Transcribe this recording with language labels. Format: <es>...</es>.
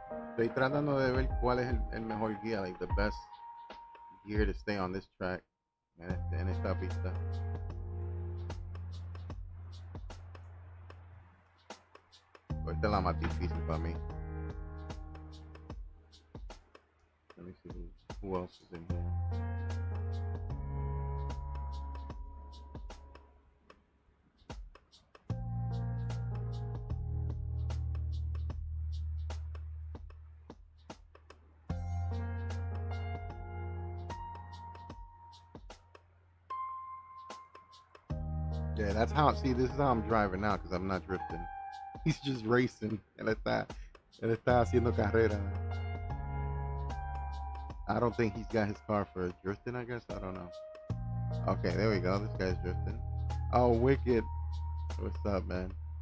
<es>Estoy tratando de ver cuál es el mejor guía,</es> <en>like the best gear to stay on this track</en> <es>en esta pista. Esta es la más difícil para mí.</es> <en>Let me see who else is in here. Yeah, that's how. See, this is how I'm driving now because I'm not drifting. He's just racing.</en> <es>Él está haciendo carrera.</es> <en>I don't think he's got his car for drifting, I guess. I don't know. Okay, there we go. This guy's drifting. Oh, wicked. What's up, man?</en>